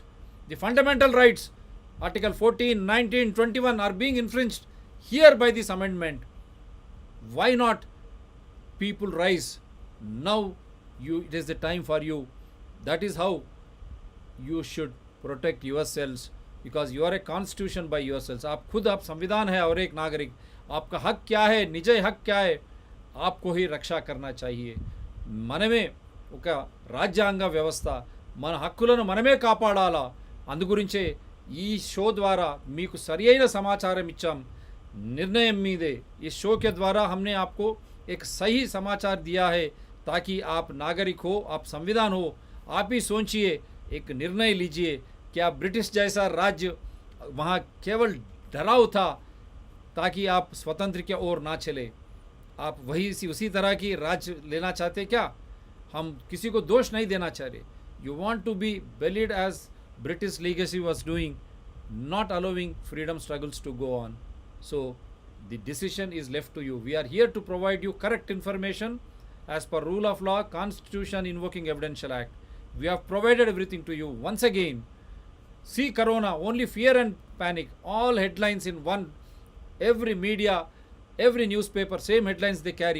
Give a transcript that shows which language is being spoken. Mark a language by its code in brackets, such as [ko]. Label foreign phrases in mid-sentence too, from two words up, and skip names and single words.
[en] The fundamental rights, article 14, 19, 21 are being infringed here by this amendment. Why not people rise now? It is the time for you. That is how you should protect yourselves, because you are a constitution by yourselves. [hi] आप खुद आप संविधान है और एक नागरिक. आपका हक क्या है, निजय हक क्या है, आपको ही रक्षा करना चाहिए. [te] మనమే ఒక రాజ్యాంగ వ్యవస్థ, మన హక్కులను మనమే కాపాడాలా. అందుగురించే ఈ షో ద్వారా మీకు సరియైన సమాచారం ఇచ్చాం. నిర్ణయం మీదే. [hi] इस शो के द्वारा हमने आपको एक सही समाचार दिया है, ताकि आप नागरिक हो, आप संविधान हो, आप ही सोचिए, एक निर्णय लीजिए. क्या ब्रिटिश जैसा राज्य वहाँ केवल डराव था ताकि आप स्वतंत्र की ओर ना चले? आप उसी तरह की राज्य लेना चाहते क्या? हम किसी को दोष नहीं देना चाह रहे. [en] You want to be bullied as British legacy was doing, not allowing freedom struggles to go on. So the decision is left to you. We are here to provide you correct information as per rule of law, constitution, invoking evidential act. We have provided everything to you. Once again, see corona, only fear and panic, all headlines in one, every media, every newspaper, same headlines they carry.